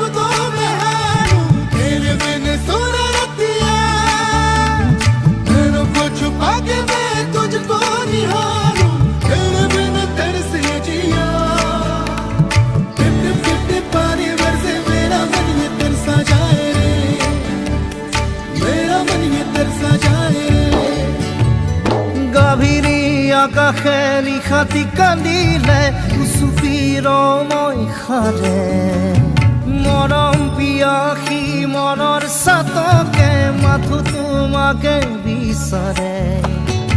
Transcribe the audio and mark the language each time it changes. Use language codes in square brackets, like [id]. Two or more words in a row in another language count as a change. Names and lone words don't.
[hi] तो मैं हारूं, तेरे बिन सोना रतिया, नैनों को छुपा के मैं तुझको निहारूं, तेरे बिन तरसे जिया। टिप टिप टिप टिप पानी बरसे मेरा मन ये तरसा जाए रे, मेरा मन ये तरसा जाए रे। [as] গভীৰী আকাশে নিশাতি কান্দিলে, উচুপিৰ মই সাৰে, মৰম পিয়াসী মনৰ চাতকে মাথো তোমাকে বিচাৰে।